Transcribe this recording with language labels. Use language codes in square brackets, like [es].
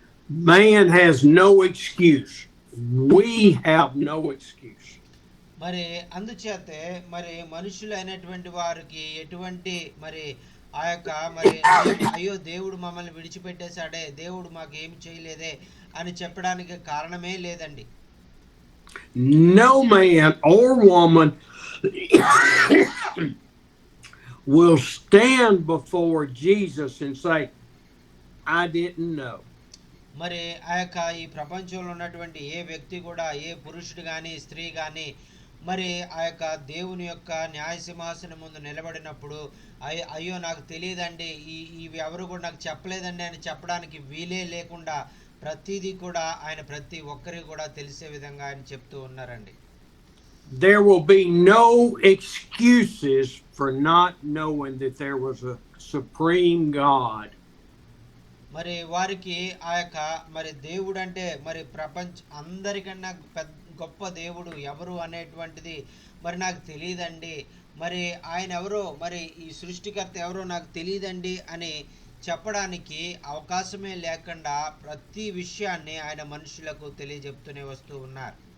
[en] Man has no excuse. We have no excuse. [te] మరి అందుచేతే మరి మనుషులైనటువంటి వారికి ఎటువంటి మరి ఆ యొక్క మరి అయ్యో దేవుడు మమ్మల్ని విడిచిపెట్టేశాడే, దేవుడు మాకు ఏమి చేయలేదే అని చెప్పడానికి కారణమే లేదండి. [en] No man or woman will stand before Jesus and say, I didn't know. [te] మరి ఈ ప్రపంచంలో ఉన్నటువంటి ఏ వ్యక్తి కూడా, ఏ పురుషుడు కానీ స్త్రీ కానీ మరి ఆ యొక్క దేవుని యొక్క న్యాయ సింహాసనం ముందు నిలబడినప్పుడు అయ్యో నాకు తెలియదండి, ఇవి ఎవరు కూడా నాకు చెప్పలేదండి అని చెప్పడానికి వీలే లేకుండా ప్రతిదీ కూడా ఆయన ప్రతి ఒక్కరికి కూడా తెలిసే విధంగా ఆయన చెప్తూ ఉన్నారండి. [en] There will be no excuses for not knowing that there was a supreme God. [te] మరి వారికి ఆ యొక్క మరి దేవుడు అంటే మరి అందరికన్నా గొప్ప దేవుడు ఎవరు అనేటువంటిది మరి నాకు తెలియదండి, మరి ఆయన ఎవరో, మరి ఈ సృష్టికర్త ఎవరో నాకు తెలియదండి అని చెప్పడానికి అవకాశమే లేకుండా ప్రతి విషయాన్ని ఆయన మనుషులకు తెలియజెప్తూనే వస్తూ ఉన్నారు.